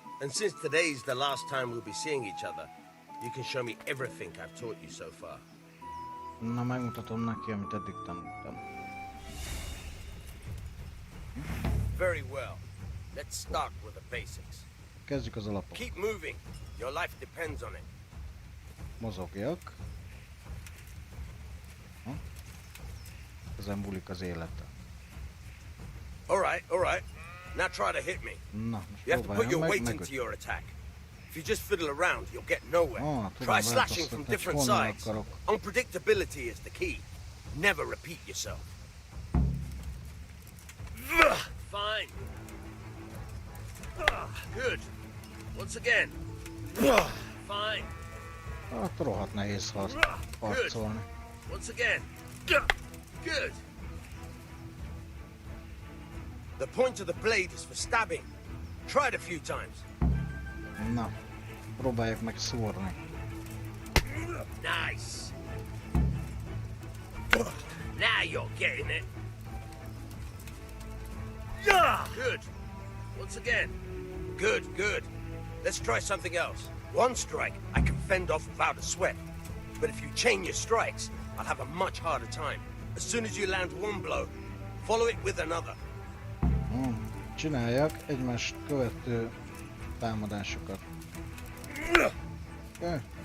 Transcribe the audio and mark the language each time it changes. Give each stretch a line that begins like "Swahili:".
English: And since today's the last time we'll be seeing each other, you can show me everything I've taught you so far.
Hungarian: Na, megmutatom neki, amit eddig tanultam.
English: Very well. Let's start with the basics.
Hungarian: Kezdjük az alapot.
English: Keep moving. Your life depends on it.
Hungarian: Mozogjak. Ezen múlik az élete.
English: All right. Now try to hit me.
Hungarian: Na,
English: You have to put your weight into your attack. If you just fiddle around, you'll get nowhere. Try slashing from different sides. Unpredictability is the key. Never repeat yourself. Fine. Good. Once again. Fine.
Hungarian: Hát rohadt nehéz harcolni.
English: Once again. Good. The point of the blade is for stabbing. Try it a few times.
Hungarian: Na, próbáljuk meg szórni.
English: Nice. Now you're getting it. Good. Once again. Good. Let's try something else. One strike I can fend off without a sweat. But if you chain your strikes, I'll have a much harder time. As soon as you land one blow, follow it with another.
Hungarian: Csináljak egymást követő támadásokat. Okay.